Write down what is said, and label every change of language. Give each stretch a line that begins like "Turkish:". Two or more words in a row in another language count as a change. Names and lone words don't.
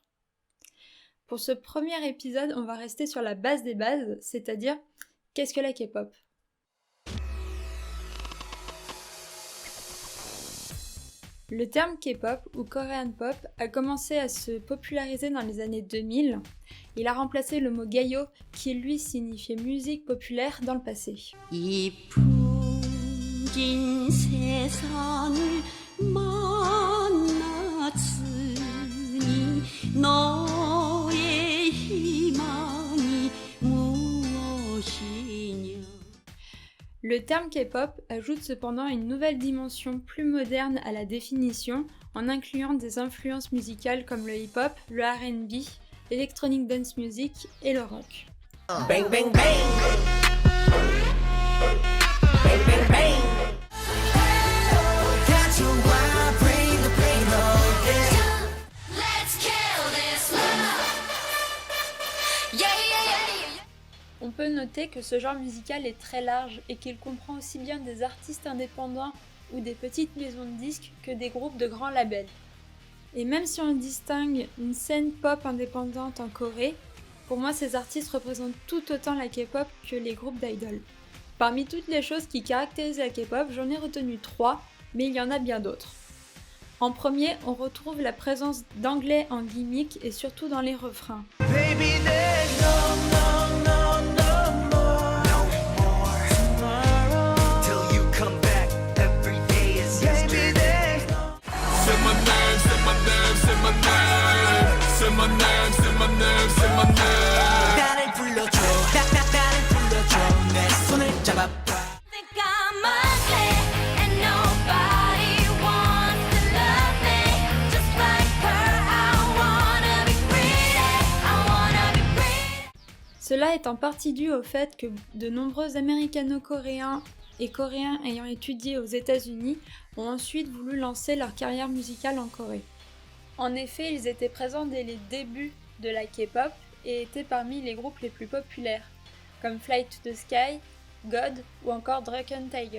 French: Pour ce premier épisode, on va rester sur la base des bases, c'est-à-dire qu'est-ce que la K-pop ? Le terme K-pop ou
English: Korean pop
French: a commencé à se populariser dans les années 2000. Il a remplacé le mot gayo qui lui signifiait musique populaire dans le passé.
Korean: 이 풍긴 세상을 만났으니 너의 희망이 무엇이냐.
French: Le terme K-pop ajoute cependant une nouvelle dimension plus moderne à la définition en incluant des influences musicales comme le hip-hop, le R&B, l'
English: électronic dance music
French: et le rock.
English: Bang bang bang. Bang bang bang. Catch your wild, bring the pain again. Let's kill this love. Yeah, yeah, yeah.
French: On peut noter que ce genre musical est très large et qu'il comprend aussi bien des artistes indépendants ou des petites maisons de disques que des groupes de grands labels. Et même si on distingue une scène pop indépendante en Corée, pour moi ces artistes représentent tout autant la K-pop que les groupes d'idoles. Parmi toutes les choses qui caractérisent la K-pop, j'en ai retenu 3, mais il y en a bien d'autres. En premier, on retrouve la présence d'anglais en gimmick et surtout dans les refrains.
English: Baby, there's no more. No more tomorrow. Till you come back, every day is yesterday. Baby, there's no. Say my name, say my name, say my name. Say my name, say my name, say my name.
Korean: 나를 불러줘, 나를 불러줘. 내 손을 잡아봐.
English: Think I'm ugly and nobody wants to love me. Just like her, I wanna be pretty. I wanna be pretty.
French: Cela est en partie dû au fait que de nombreux américano-coréens et coréens ayant étudié aux États-Unis ont ensuite voulu lancer leur carrière musicale en Corée. En effet, ils étaient présents dès les débuts de la K-pop et étaient parmi les groupes les plus populaires, comme Fly to the Sky, God ou encore Drunken Tiger.